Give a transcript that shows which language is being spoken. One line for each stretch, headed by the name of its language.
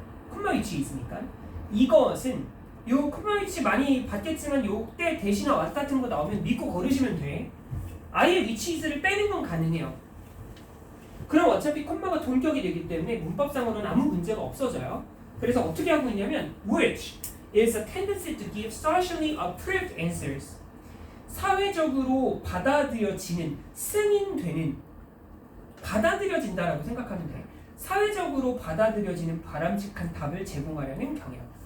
Korean: 콤마 위치에 있으니까 이것은 요 콤마 위치 많이 봤겠지만 요때 대신에 왔 같은 거 나오면 믿고 걸으시면 돼. 아예 위치 이즈를 빼는 건 가능해요. 그럼 어차피 콤마가 동격이 되기 때문에 문법상으로는 아무 문제가 없어져요. 그래서 어떻게 하고 있냐면
English: which is a tendency to give socially approved answers.
Korean: 사회적으로 받아들여지는 승인되는 받아들여진다라고 생각하면 돼. 사회적으로 받아들여지는 바람직한 답을 제공하려는 경향.